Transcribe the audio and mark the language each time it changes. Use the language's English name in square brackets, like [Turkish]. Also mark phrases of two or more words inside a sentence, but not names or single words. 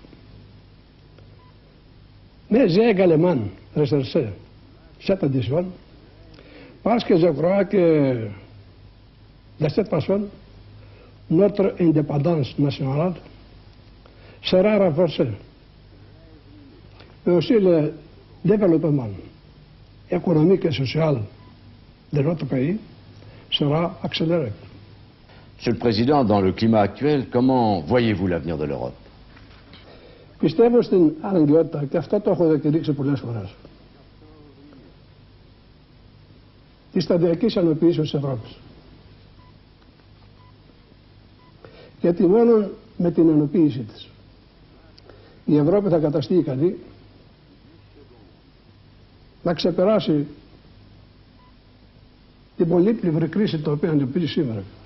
[French] Mais j'ai également recherché cette adhésion parce que je crois que de cette façon, notre indépendance nationale sera renforcée. Et aussi le développement économique et social de notre pays sera accéléré. Monsieur le Président, dans le climat actuel, comment voyez-vous l'avenir de l'Europe? [Greek] Πιστεύω στην αναγκαιότητα, και αυτό το έχω διακηρύξει πολλές φορές, της σταδιακής ενοποίησης της Ευρώπης. Γιατί μόνο με την ενοποίησή της η Ευρώπη θα καταστεί ικανή να ξεπεράσει την πολύπλευρη κρίση την οποία αντιμετωπίζει σήμερα.